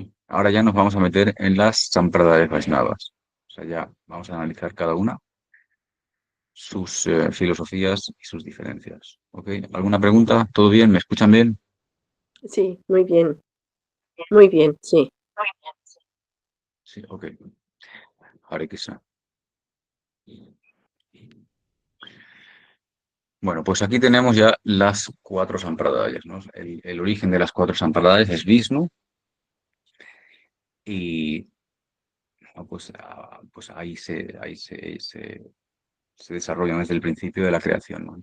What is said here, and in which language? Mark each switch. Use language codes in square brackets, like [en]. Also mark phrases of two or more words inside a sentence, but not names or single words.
[es] Ahora ya nos vamos a meter en las Sampradayas Vaishnavas. O sea, ya vamos a analizar cada una, sus filosofías y sus diferencias. ¿Ok? ¿Alguna pregunta? ¿Todo bien? ¿Me escuchan bien? Sí, muy bien, sí. Sí, ok. Hare Krishna. Bueno, pues aquí tenemos ya las 4 Sampradayas, ¿no? El origen de las 4 Sampradayas es Vishnu y pues ahí se desarrollan desde el principio de la creación, ¿no?